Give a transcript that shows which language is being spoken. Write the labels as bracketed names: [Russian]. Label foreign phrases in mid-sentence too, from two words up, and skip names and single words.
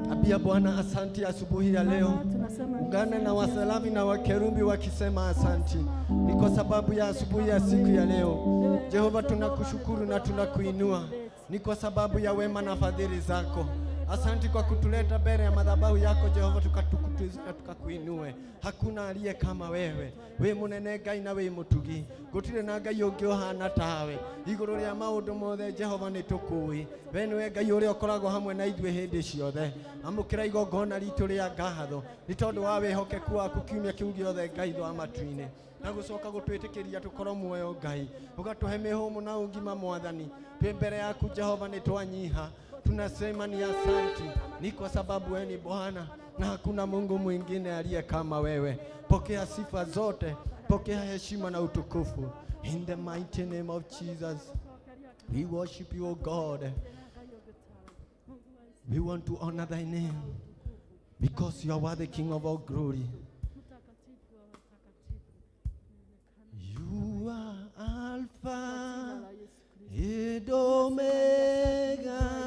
[Swahili] Tunakwambia Bwana asanti asubuhi ya leo. Ungana na wasalafi na wakerubi wakisema asanti. Ni kwa sababu ya asubuhi ya siku ya leo. Jehova, tunakushukuru na tunakuinua. Ni kwa sababu ya wema na fadhili zako. Asanti kwa kutuleta mbele ya madhabahu yako Jehova, tukatukutuze na tukakuinue. Hakuna aliye kama wewe. [Kikuyu] We munene Ngai na we mutugi. Gutire na Ngai ungi uhana tawe. Iguru ria maundu mothe Jehova ni tukui. We niwe Ngai uria ukoragwo hamwe na ithuĩ hindi ciothe. Amukira igongona ritu ria ngatho. Ni tondu wa wihokeku waku kiumia kiu giothe Ngai thwa matu-ini. Na gucoka gutwitikiria tukorwo muoyo Ngai. Ugatuhe mihumu na ungima Mwathani. Twi mbere yaku Jehova ni twanyiha. [Swahili] Tunasema ni asanti, ni kwa sababu wewe ni Bwana na hakuna Mungu mwingine aliye kama wewe. Pokea sifa zote, pokea heshima na utukufu. [English] In the mighty name of Jesus, we worship you, O God. We want to honor thy name because you are the King of all glory. You are Alpha and Omega.